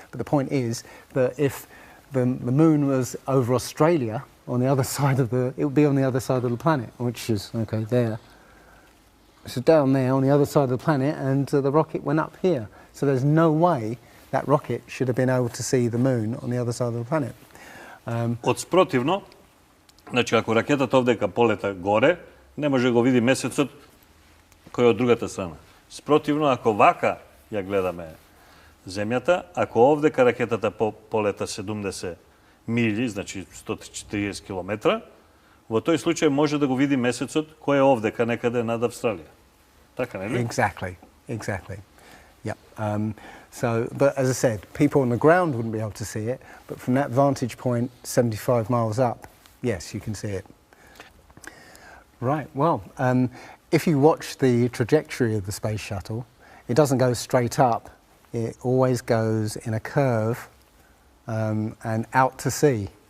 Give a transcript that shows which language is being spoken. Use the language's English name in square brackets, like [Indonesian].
[English] But the point is that if the moon was over Australia, on the other side of it would be on the other side of the planet, which is, okay, there. So down there on the other side of the planet, and the rocket went up here. So there's no way that rocket should have been able to see the moon on the other side of the planet. [Macedonian] Спротивно, значи ако ракетата овдека полета горе, не може да го види месецот кој е од другата страна. Спротивно, ако вака ја гледаме земјата, ако овдека ракетата полета 70 мили, значи 140 километра, во тој случај може да го види месецот кој е овдека некаде над Австралија. Така, нели? [English] Exactly. Yeah. So, but as I said, people on the ground wouldn't be able to see it, but from that vantage point, 75 miles up, yes, you can see it. Right, well, if you watch the trajectory of the space shuttle, it doesn't go straight up, it always goes in a curve and out to sea.